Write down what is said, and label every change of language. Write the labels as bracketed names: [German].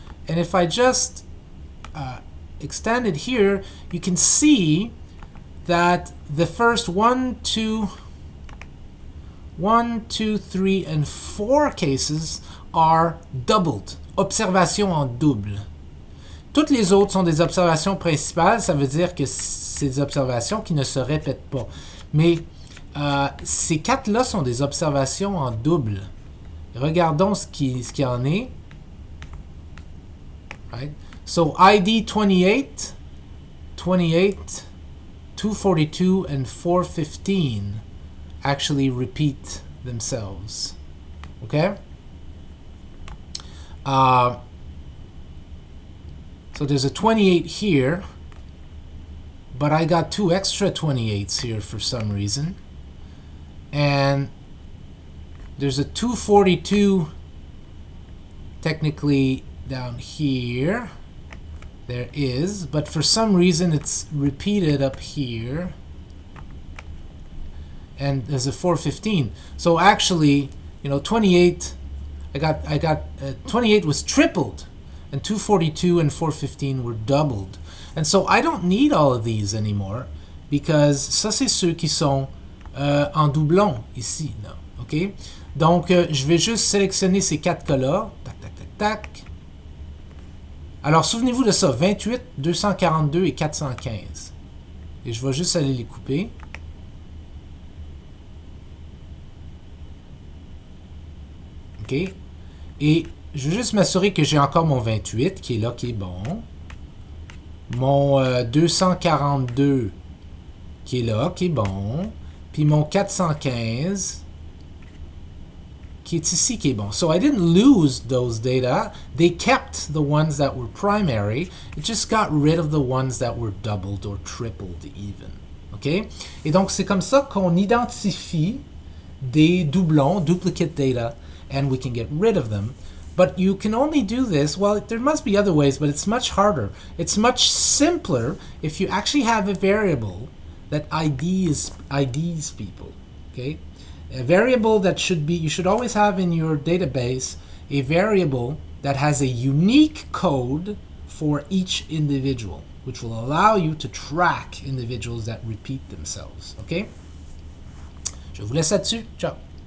[English] And if I just extend it here, you can see that the first 1, 2, 3, and 4 cases are doubled. [French] Observation en double. Toutes les autres sont des observations principales, ça veut dire que c'est des observations qui ne se répètent pas. Mais ces 4-là sont des observations en double. Regardons ce qui en est. [English] Right? So ID 28, 242, and 415 actually repeat themselves. Okay? So there's a 28 here, but I got 2 extra 28s here for some reason. And there's a 242 technically down here. There is, but for some reason it's repeated up here. And there's a 415. So actually, 28, I got 28 was tripled. And 242 and 415 were doubled. And so I don't need all of these anymore because [French] ça c'est ceux qui sont en doublon ici. Là, [English] OK? [French] Donc, je vais juste sélectionner ces 4 cas-là. Tac, tac, tac, tac. Alors, souvenez-vous de ça. 28, 242 et 415. Et je vais juste aller les couper. OK? Et je vais juste m'assurer que j'ai encore mon 28 qui est là, qui est bon. Mon 242 qui est là, qui est bon. Puis mon 415 qui est ici, qui est bon. [English] So I didn't lose those data. They kept the ones that were primary. It just got rid of the ones that were doubled or tripled even. OK? [French] Et donc, c'est comme ça qu'on identifie des doublons, [English] duplicate data, and we can get rid of them. But you can only do this, well, there must be other ways, but it's much harder. It's much simpler if you actually have a variable that IDs people, okay? A variable that you should always have in your database a variable that has a unique code for each individual, which will allow you to track individuals that repeat themselves, okay? [French] Je vous laisse là-dessus. [English] Ciao.